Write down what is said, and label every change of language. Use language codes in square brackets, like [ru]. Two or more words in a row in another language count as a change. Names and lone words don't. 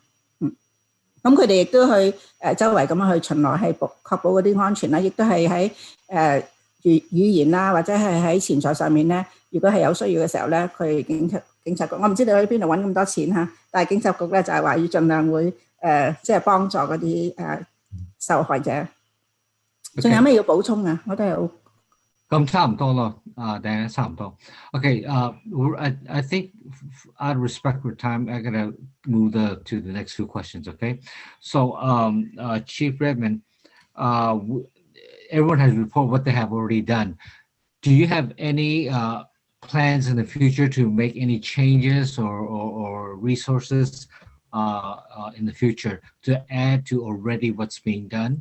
[yue] 咁佢哋亦都去周圍咁樣去巡邏，係確保嗰啲安全啦，亦都係喺語言啦或者係喺錢財上面咧，如果係有需要嘅時候咧，佢警察局，我唔知你喺邊度揾咁多錢嚇，但係警察局咧就係話要盡量會即係幫助嗰啲受害者。仲有咩要補充啊？我都係好。咁差唔多咯，大家差唔多。 [en] Okay, I think out of respect for time, I'm gonna move to the next few questions. Okay, so Chief Redmond, everyone has reported what they have already done. Do you have any plans in the future to make any changes or resources in the future to add to already what's being done?